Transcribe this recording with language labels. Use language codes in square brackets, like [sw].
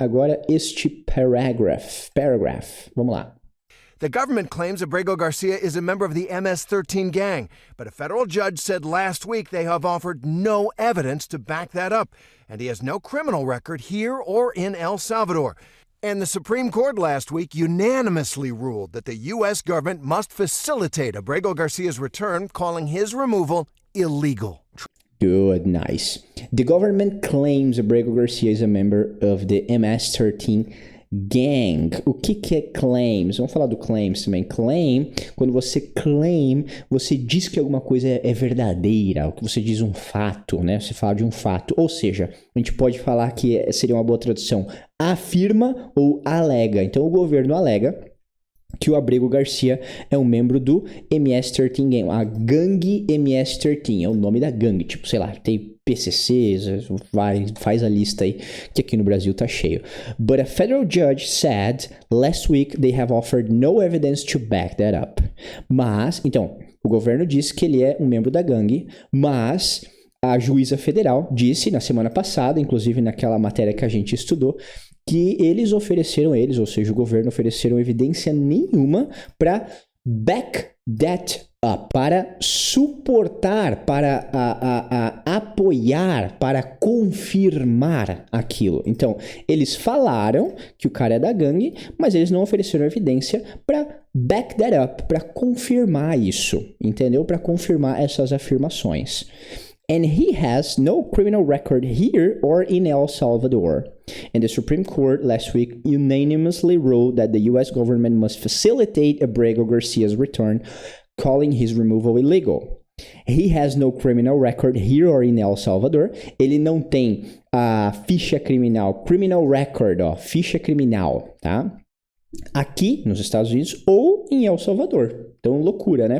[pt] Agora este paragraph. Vamos lá. [en] The government claims Abrego Garcia is a member of the MS-13 gang, but a federal judge said last week they have offered no evidence to back that up, and he has no criminal record here or in El Salvador. And the Supreme Court last week unanimously ruled that the U.S. government must facilitate Abrego Garcia's return, calling his removal illegal. Good, nice. The government claims Abrego Garcia is a member of the MS-13 gang. [pt] O que é claims? Vamos falar do claims também. Claim, quando você claim, você diz que alguma coisa é verdadeira, que você diz um fato, né? Você fala de um fato. Ou seja, a gente pode falar que seria uma boa tradução, afirma ou alega. Então o governo alega que o Abrego Garcia é um membro do MS-13 Gang, a gangue MS-13, é o nome da gangue, tipo, sei lá, tem PCCs, faz a lista aí, que aqui no Brasil tá cheio. [en] But a federal judge said last week they have offered no evidence to back that up. [pt] Mas, então, o governo disse que ele é um membro da gangue, mas a juíza federal disse na semana passada, inclusive naquela matéria que a gente estudou, que ou seja, o governo ofereceram evidência nenhuma para [en] back that up, [pt] para suportar, para apoiar, para confirmar aquilo. Então, eles falaram que o cara é da gangue, mas eles não ofereceram evidência para [en] back that up, [pt] para confirmar isso, entendeu? Para confirmar essas afirmações. [en] And he has no criminal record here or in El Salvador. And the Supreme Court last week unanimously ruled that the U.S. government must facilitate Abrego Garcia's return, calling his removal illegal. He has no criminal record here or in El Salvador. [pt] Ele não tem a ficha criminal, [en] criminal record, [pt] ó, ficha criminal, tá? Aqui nos Estados Unidos ou em El Salvador. Então, loucura, né?